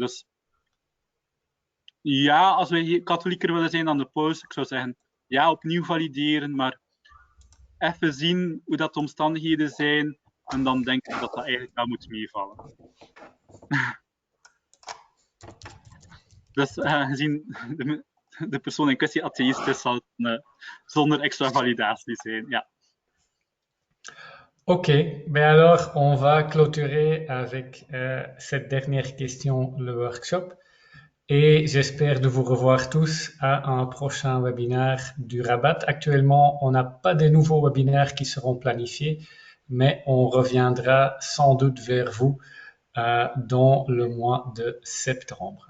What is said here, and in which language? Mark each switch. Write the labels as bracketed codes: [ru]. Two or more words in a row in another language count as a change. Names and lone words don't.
[nl] Dus ja, als we katholieker willen zijn dan de paus, ik zou zeggen, ja, opnieuw valideren, maar even zien hoe dat de omstandigheden zijn en dan denk ik dat dat eigenlijk wel moet meevallen. Dus gezien de persoon in kwestie atheïst is, zal het zonder extra validatie zijn, ja. [fr] Ok, alors on va clôturer avec cette dernière question le workshop. et j'espère de vous revoir tous à un prochain webinaire du Rabat. Actuellement, on n'a pas de nouveaux webinaires qui seront planifiés, mais on reviendra sans doute vers vous dans le mois de septembre.